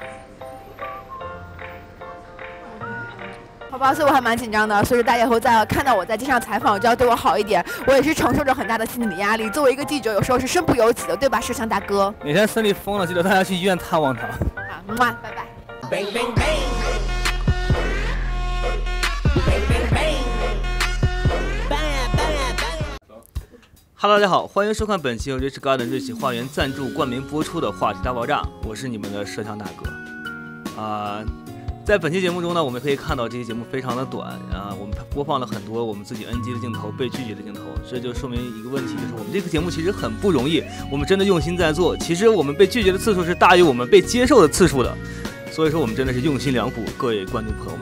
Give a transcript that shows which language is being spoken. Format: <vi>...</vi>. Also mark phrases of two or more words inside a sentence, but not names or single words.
<zh>好吧，所以我还蛮紧张的，所以大家以后再看到我在街上采访，就要对我好一点。我也是承受着很大的心理压力。作为一个记者，有时候是身不由己的，对吧，摄像大哥？哪天森林疯了，记得大家去医院探望他。拜拜。</zh> <en>Bang bang bang, bang bang bang, bang bang bang. Hello，</en> <zh>大家好，欢迎收看本期由 Rich Garden 瑞奇花园赞助冠名播出的话题大爆炸，我是你们的摄像大哥。在本期节目中呢，我们可以看到这期节目非常的短我们播放了很多我们自己 NG 的镜头、被拒绝的镜头，这就说明一个问题，就是我们这个节目其实很不容易，我们真的用心在做，其实我们被拒绝的次数是大于我们被接受的次数的，所以说我们真的是用心良苦，各位观众朋友们。</zh>